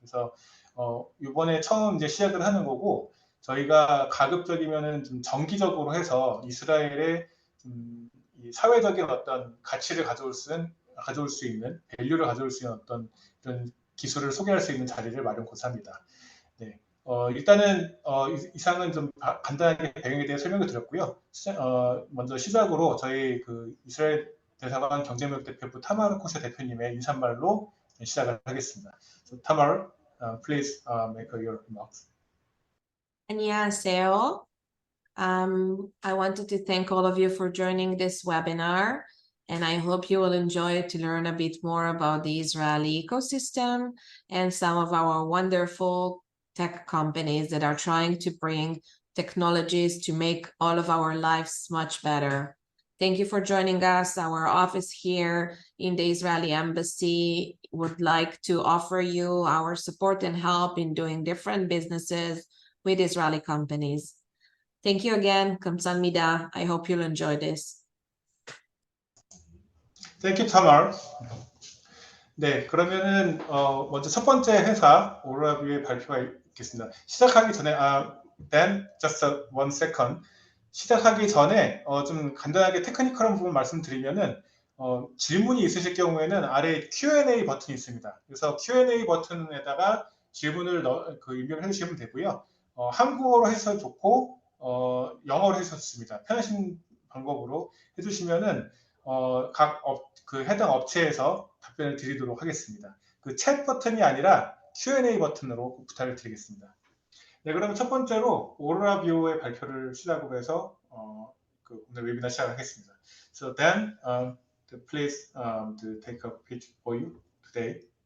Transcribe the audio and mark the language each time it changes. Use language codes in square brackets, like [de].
[ko] 그래서 이번에 처음 이제 시작을 하는 거고 저희가 가급적이면은 좀 정기적으로 해서 이스라엘의 이 사회적인 어떤 가치를 가져올 수 있는 밸류를 가져올 수 있는 어떤 이런 기술을 소개할 수 있는 자리를 마련 고사합니다. 네, 일단은 이상은 좀 간단하게 배경에 대해 설명을 드렸고요. 먼저 시작으로 저희 그 이스라엘 대사관 경제무역대표부 타마르 코셔 대표님의 인사말로 시작을 하겠습니다. [en] So, Tamar, please make your remarks. [ko] 안녕하세요. [en] I wanted to thank all of you for joining this webinar, and I hope you will enjoy it to learn a bit more about the Israeli ecosystem and some of our wonderful tech companies that are trying to bring technologies to make all of our lives much better. Thank you for joining us. Our office here in the Israeli Embassy would like to offer you our support and help in doing different businesses with Israeli companies. Thank you again. [ko] 감사합니다. [en] I hope you'll enjoy this. Thank you, Tamar. [ko] 네, 그러면은 먼저 첫 번째 회사 오로라 뷰의 발표가 있겠습니다. 시작하기 전에 [en] then just one second. [ko] 시작하기 전에 좀 간단하게 테크니컬한 부분 말씀드리면은 질문이 있으실 경우에는 아래 Q&A 버튼이 있습니다. 그래서 Q&A 버튼에다가 질문을 입력해 주시면 되고요. 한국어로 해서 좋고 영어로 해서 좋습니다. 편하신 방법으로 해주시면은 그 해당 업체에서 답변을 드리도록 하겠습니다. 그 챗 버튼이 아니라 Q&A 버튼으로 부탁을 드리겠습니다. 네, 그러면 첫 번째로 오로라 뷰의 발표를 시작으로 해서 오늘 웨비나 시작하겠습니다. [en] So then, please to take a pitch for you today.